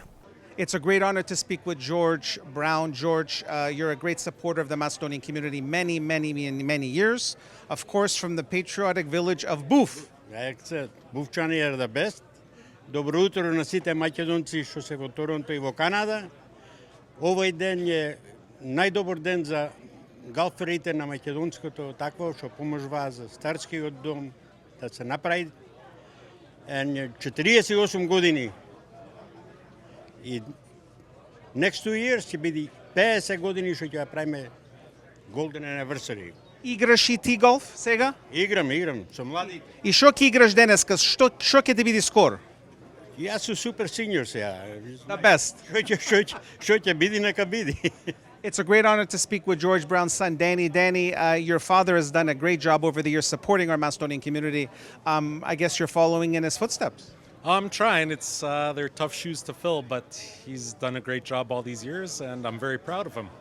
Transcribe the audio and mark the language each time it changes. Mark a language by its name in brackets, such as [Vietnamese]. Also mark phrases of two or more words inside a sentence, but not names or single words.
[English] It's a great honor to speak with George Brown. George, you're a great supporter of the Macedonian community many years. Of course, from the patriotic village of Buf. Bufčani are the best. [Macedonian] Добро утро на сите македонци што се во Торонто и во Канада. Овој ден е најдобар ден за галферите на македонското такво што поможува за старскиот дом да се направи. 48 години. И [English] next 2 years [Macedonian] ќе биде 50 години што ќе правиме [English] Golden Anniversary. [Macedonian] Играш и ти голф сега? Играм, со млади. И што ќе играш денеска? Што ќе ти биде скор? Јас сум супер сеньор сега. [English] The best. [Macedonian] Што ќе биде, нека биде. [English] It's a great honor to speak with George Brown's son, Danny. Danny, your father has done a great job over the years supporting our Macedonian community. I guess you're following in his footsteps. I'm trying. They're tough shoes to fill, but he's done a great job all these years, and I'm very proud of him.